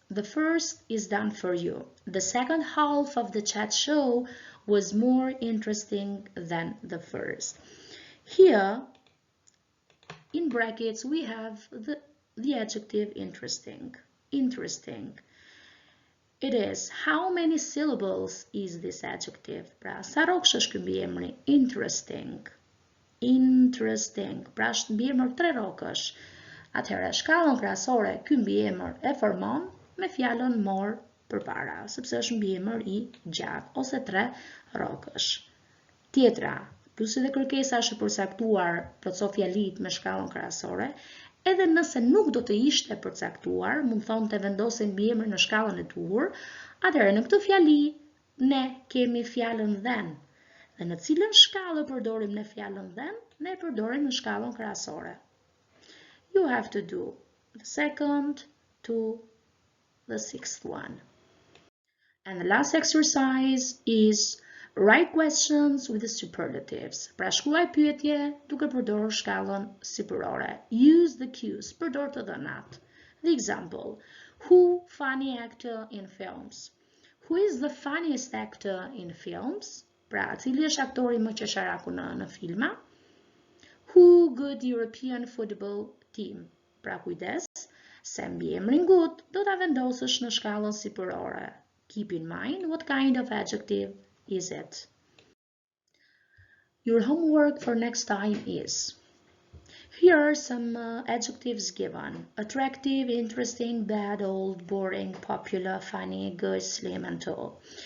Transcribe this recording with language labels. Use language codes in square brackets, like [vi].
[en] The first is done for you. The second half of the chat show was more interesting than the first. Here, in brackets, we have the adjective interesting. Interesting. It is. How many syllables is this adjective? [sq] Pra, sa rokshësh ky mbiemri? Interesting. Interesting. Pra është mbiemër 3 rokësh. Atëherë, shkallën krahasore, ky mbiemër e formon me fjalën more përpara, sepse është mbiemër i gjatë ose 3 rokësh. Tjetra, plusi dhe kërkesa është përcaktuar plotso fjalit me shkallën krahasore, edhe nëse nuk do të ishte përcaktuar, mund thonë të vendosin mbiemrin në shkallën e duhur, atëherë në këtë fjali ne kemi fjalën then. Dhe në cilën shkallë përdorim në fjalën then, ne përdorim në shkallën krahasore. [en] You have to do the second to the sixth one. And the last exercise is write questions with the superlatives. [sq] Pra shkruaj pyetje duke përdorur shkallën sipërore. [en] Use the cues, [sq] përdor të dhënat. [en] The example, who funny actor in films? Who is the funniest actor in films? [sq] Pra, cili është aktori më qesharaku në filma? [en] Who good European football team? [sq] Pra kujdes, se mbiemrin good do ta vendosësh në shkallën sipërore. [en] Keep in mind what kind of adjective is it. Your homework for next time is: here are some adjectives given: attractive, interesting, bad, old, boring, popular, funny, good, slim, and tall.